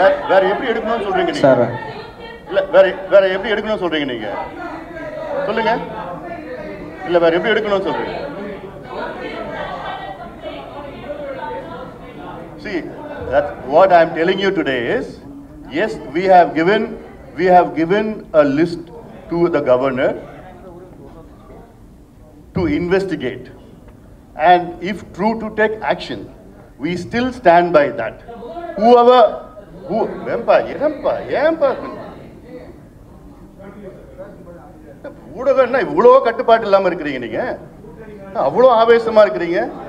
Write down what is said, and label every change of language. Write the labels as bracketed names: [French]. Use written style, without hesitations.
[Tamil] வேற எப்படி எடுக்கணும்னு சொல்றீங்க நீங்க? இல்ல வேற எப்படி எடுக்கணும்னு சொல்றீங்க நீங்க? சொல்லுங்க. இல்ல வேற எப்படி எடுக்கணும்னு சொல்றீங்க? [English] See, that's what I am telling you today is, yes, we have given a list to the governor to investigate. and if true to take action, we still stand by that. Whoever who [Tamil] ஏம்பா ஊடகம்னா இவ்வளோ கட்டுப்பாடு இல்லாம இருக்கிறீங்க நீங்க, அவ்வளோ ஆவேசமா இருக்கிறீங்க.